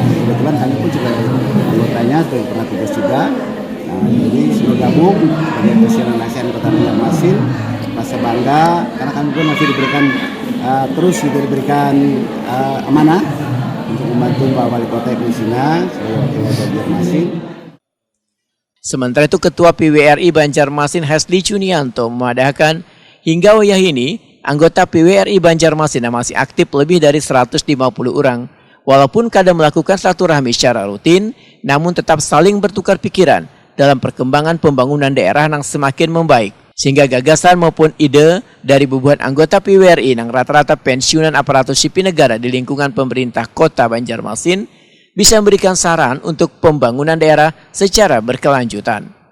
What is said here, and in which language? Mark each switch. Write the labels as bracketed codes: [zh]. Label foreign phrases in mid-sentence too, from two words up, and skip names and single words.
[id] Kebetulan kami pun juga anggotanya sebagai pernah tugas juga. Jadi sudah gabung sebagai Presiden ASN Kota Banjarmasin. Rasa bangga karena kami pun masih diberikan terus diberikan amanah untuk membantu Pak Wali Kota Ibnu Sina sebagai Wakil Banjarmasin. Sementara itu Ketua PWRI Banjarmasin Hasli Cunianto memadahkan hingga wayah ini anggota PWRI Banjarmasin masih aktif lebih dari 150 orang. Walaupun kadang melakukan silaturahmi secara rutin, namun tetap saling bertukar pikiran dalam perkembangan pembangunan daerah yang semakin membaik. Sehingga gagasan maupun ide dari beberapa anggota PWRI yang rata-rata pensiunan aparatur sipil negara di lingkungan pemerintah Kota Banjarmasin bisa memberikan saran untuk pembangunan daerah secara berkelanjutan.